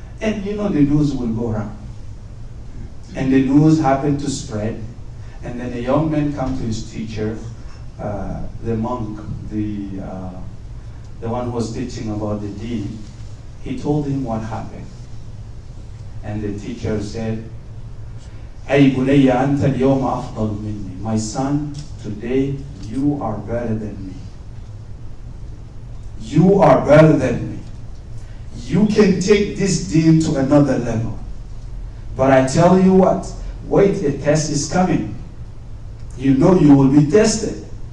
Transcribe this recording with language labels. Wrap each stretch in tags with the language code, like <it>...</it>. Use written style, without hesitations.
<en>And you know the news will go around. And the news happened to spread. And then a young man come to his teacher, the monk, the one who was teaching about the deen. He told him what happened. And the teacher said,</en> <ar>أي بني أنت اليوم أفضل مني.</ar> <en>My son, today you are better than me. You are better than me. You can take this deen to another level. But I tell you what, wait, a test is coming. You know you will be tested.</en>